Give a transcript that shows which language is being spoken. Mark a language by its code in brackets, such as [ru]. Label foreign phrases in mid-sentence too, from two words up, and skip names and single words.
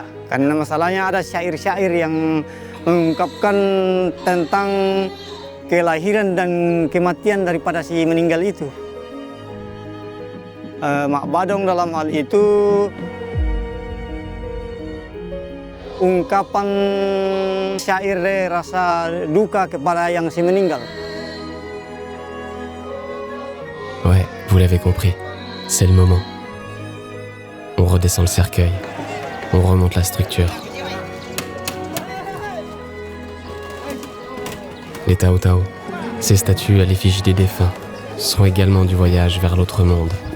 [id] Karena masalahnya ada syair-syair yang mengungkapkan tentang kelahiran dan kematian daripada si meninggal itu. Mak Badong dalam hal itu ungkapan syair rasa duka kepada yang si meninggal. [fr] Ouais, vous l'avez compris, c'est le moment. On redescend le cercueil, on remonte la structure. Les Tao Tao, ces statues à l'effigie des défunts, sont également du voyage vers l'autre monde.